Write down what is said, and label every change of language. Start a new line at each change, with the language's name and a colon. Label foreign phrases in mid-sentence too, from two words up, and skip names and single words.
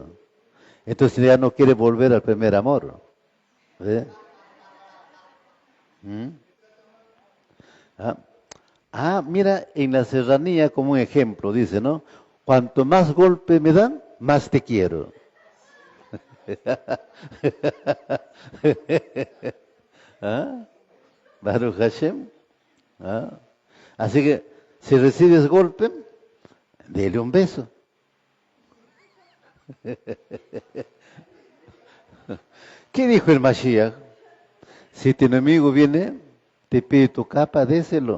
Spanish: Entonces ya no quiere volver al primer amor. ¿Ves? ¿Mm? Mira, en la serranía como un ejemplo, dice, ¿no? Cuanto más golpe me dan, más te quiero. ¿Ah?
Hebrew: Baruch Hashem.
Spanish: ¿Ah? Así que, si recibes golpe, dele un beso. ¿Qué dijo el Mashiach? Si tu enemigo viene Te pide tu capa, déselo.